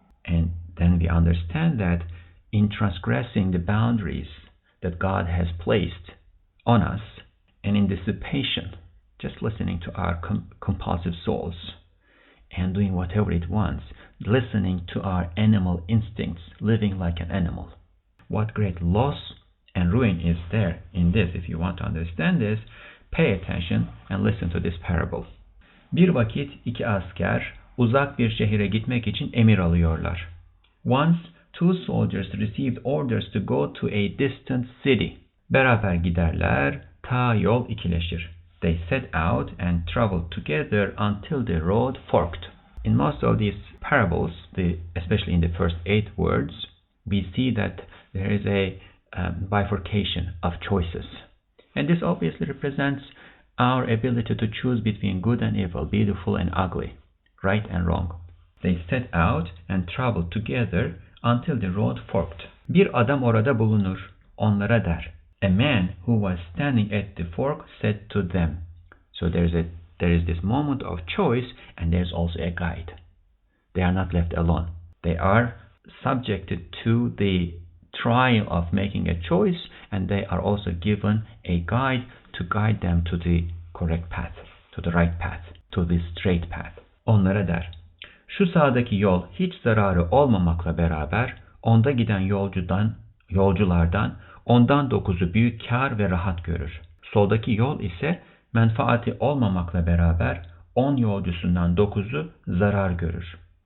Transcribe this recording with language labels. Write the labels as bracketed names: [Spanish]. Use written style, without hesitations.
[English] And then we understand that in transgressing the boundaries that God has placed on us, and in dissipation, just listening to our compulsive souls and doing whatever it wants, listening to our animal instincts, living like an animal. What great loss and ruin is there in this? If you want to understand this, pay attention and listen to this parable. [Turkish] Bir vakit 2 asker uzak bir şehire gitmek için emir alıyorlar. [English] Once 2 soldiers received orders to go to a distant city. [Turkish] Beraber giderler, ta yol ikileşir. [English] They set out and traveled together until the road forked. In most of these parables, especially in the first 8 words, we see that there is a bifurcation of choices. And this obviously represents our ability to choose between good and evil, beautiful and ugly, right and wrong. They set out and traveled together until the road forked. [Turkish] Bir adam orada bulunur, onlara der. [English] A man who was standing at the fork said to them. So there is this moment of choice, and there's also a guide. They are not left alone. They are subjected to the trial of making a choice, and they are also given a guide to guide them to the correct path, to the right path, to the straight path. [Turkish] Onlara der, şu sağdaki yol hiç zararı olmamakla beraber onda giden yolculardan ondan 9'u büyük kar ve rahat görür. Soldaki yol ise menfaati olmamakla beraber 10 yolcusundan 9'u zarar görür.